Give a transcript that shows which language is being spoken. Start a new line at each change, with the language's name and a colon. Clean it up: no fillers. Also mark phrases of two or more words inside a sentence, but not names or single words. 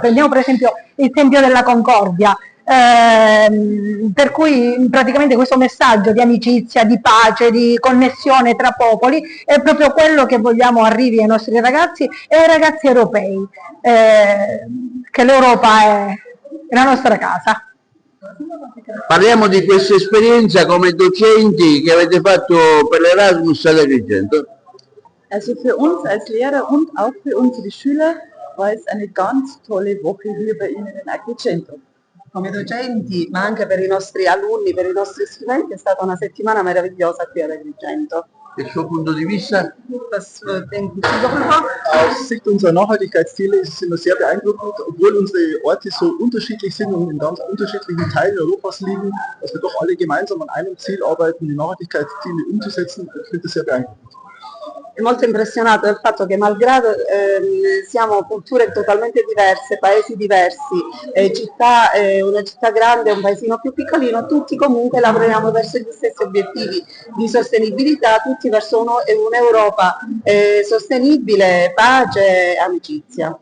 Italian: Prendiamo per esempio il Tempio della Concordia, per cui praticamente questo messaggio di amicizia, di pace, di connessione tra popoli è proprio quello che vogliamo arrivi ai nostri ragazzi e ai ragazzi europei, che l'Europa è la nostra casa. Parliamo di questa esperienza come docenti che avete fatto per l'Erasmus ad Agrigento.
German: Also für uns als Lehrer und auch für unsere Schüler war es eine ganz tolle Woche hier bei Ihnen in Agrigento.
Italian: Come docenti, ma anche per i nostri alunni, per i nostri studenti, è stata una settimana meravigliosa qui ad Agrigento. Il suo punto di vista?
German: Was denken Sie darüber? Aus Sicht unserer Nachhaltigkeitsziele ist es immer sehr beeindruckend, obwohl unsere Orte so unterschiedlich sind und in ganz unterschiedlichen Teilen Europas liegen, dass wir doch alle gemeinsam an einem Ziel arbeiten, die Nachhaltigkeitsziele umzusetzen. Ich finde das sehr beeindruckend.
Italian: È molto impressionato dal fatto che malgrado siamo culture totalmente diverse, paesi diversi, una città grande e un paesino più piccolino, tutti comunque lavoriamo verso gli stessi obiettivi di sostenibilità, tutti verso un'Europa sostenibile, pace e amicizia.